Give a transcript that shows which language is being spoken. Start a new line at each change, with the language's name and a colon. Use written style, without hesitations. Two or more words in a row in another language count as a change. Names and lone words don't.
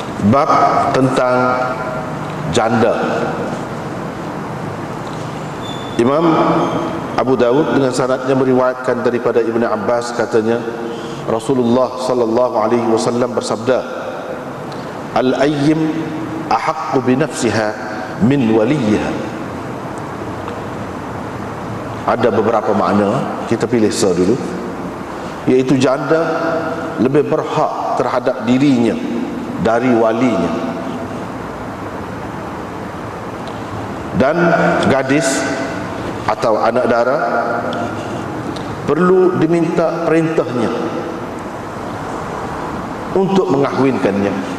Malay: Bab tentang janda. Imam Abu Dawud dengan sanadnya meriwayatkan daripada Ibnu Abbas, katanya Rasulullah
Arabic: صلى الله عليه وسلم
Malay: bersabda,
Arabic: الأيم أحق بنفسها من وليها.
Malay: Ada beberapa makna, kita pilih dulu, iaitu janda lebih berhak terhadap dirinya dari walinya, dan gadis atau anak dara perlu diminta perintahnya untuk mengahwinkannya.